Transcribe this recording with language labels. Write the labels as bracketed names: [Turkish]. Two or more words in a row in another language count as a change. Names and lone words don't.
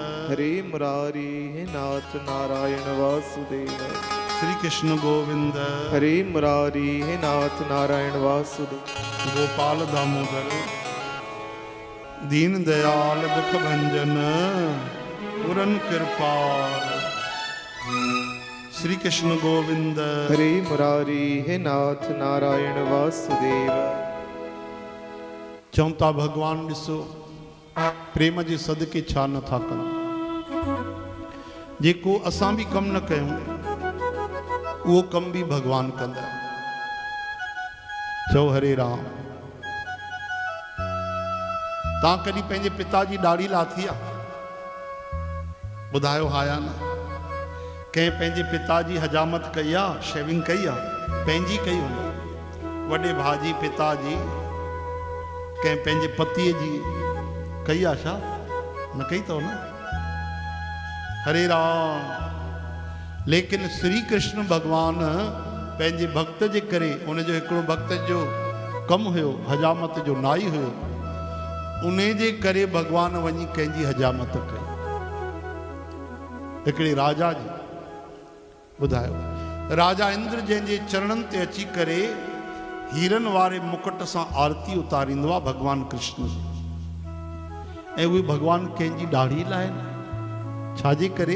[Sanskrit] हरे मुरारी हे नाथ नारायण वासुदेव। श्री कृष्ण गोविंद हरे मुरारी हे नाथ नारायण वासुदेव। गोपाल दामोदर दीन दयाल दुख भंजन पूरन कृपाल। श्री कृष्ण गोविंद हरे मुरारी हे नाथ नारायण वासुदेव। [Sindhi] चौथा भगवान ॾिसो प्रेम जे सदके छा नथा कनि। जेको असां भी कम न कयूं वो कम भी भगवान कंदा। चओ हरे राम। तां कॾहिं पंहिंजे पिता जी ॾाढ़ी लाथी आहे? ॿुधायो हा या न? कंहिं पंहिंजे पिता जी हजामत कई आहे, शेविंग कई आहे? पंहिंजी कई हूंदी। वॾे भाउ जी पिता जी कंहिं पंहिंजे पतीअ जी कई आहे छा? न कई अथव न? हरे राम। लेकिन श्री कृष्ण भगवान पंहिंजे भक्त जे करे, उनजो हिकिड़ो भक्त जो कमु हुयो हजामत जो, नाई हुयो, उन जे करे भगवान वञी कंहिंजी हजामत कई। हिकिड़े राजा जी ॿुधायो, राजा इंद्र जंहिंजे चरणनि ते अची करे हीरन वारे मुकुट सां आरती उतारींदो आहे भगवान कृष्ण जी, ऐं उहे भगवान कंहिंजी ॾाढ़ी लाइ न, छाजे करे?